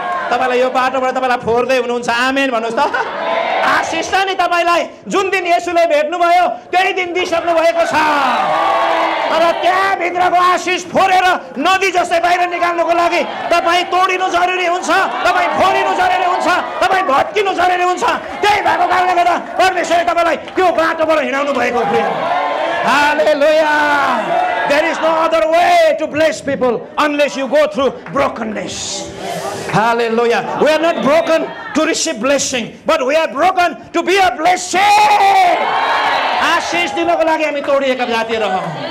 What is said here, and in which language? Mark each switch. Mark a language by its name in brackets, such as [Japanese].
[Nepali] तपाईँलाई यो बाटोबाट तपाईँलाई फोर्दै हुनुहुन्छ। आमेन भन्नुहोस् त। आशिष नि तपाईँलाई जुन दिन येशूले भेट्नुभयो त्यही दिन दिइसक्नु भएको छ, तर त्यहाँभित्रको आशिष फोरेर नदी जस्तै बाहिर निकाल्नुको लागि तपाईँ तोडिनु जरुरी हुन्छ, तपाईँ फोडिनु जरुरी हुन्छ, तपाईँ भत्किनु जरुरी हुन्छ। त्यही भएको कारणले गर्दा परमेश्वरले तपाईलाई त्यो बाटोबाट हिँडाउनु भएको प्रिय Hallelujah. [English] There is no other way to bless people unless you go through brokenness. Hallelujah. We are not broken to receive blessing, but we are broken to be a blessing. [Nepali] आशीष दिनको लागि हामी तोडिएका जातिहरू हौं.